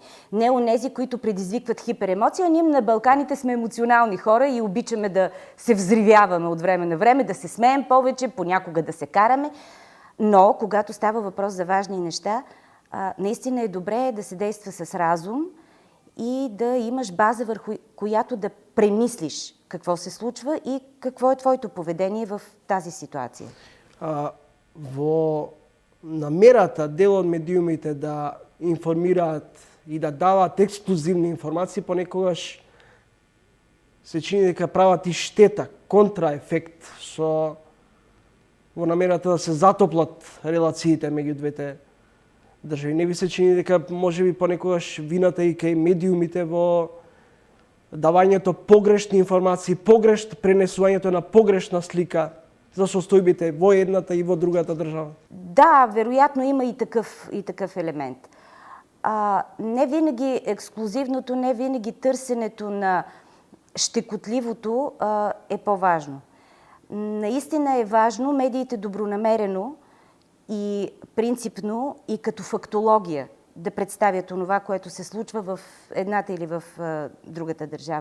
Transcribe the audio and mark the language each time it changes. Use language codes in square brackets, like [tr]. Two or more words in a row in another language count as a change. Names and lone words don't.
[bg] Не онези, които предизвикват хиперемоция. Ние на Балканите сме емоционални хора и обичаме да се взривяваме от време на време, да се смеем повече, понякога да се караме. Но, когато става въпрос за важни неща, наистина е добре да се действа с разум и да имаш база, върху която да премислиш какво се случва и какво е твоето поведение в тази ситуация. [mk] Во намерата дел од медиумите да информираат и да даваат ексклузивни информации, понекогаш се чини дека прават и штета, контраефект во намерата да се затоплат релациите меѓу двете држави. Не ви се чини дека може би понекогаш вината и кај медиумите во давањето погрешни информации, пренесувањето на погрешна слика за состојбите во едната и во другата држава? [bg] Да, вероятно има и такъв елемент. Не винаги ексклюзивното, не винаги търсенето на щекотливото е по-важно. Наистина е важно медиите добронамерено и принципно и като фактология да представят онова, което се случва в едната или в другата държава.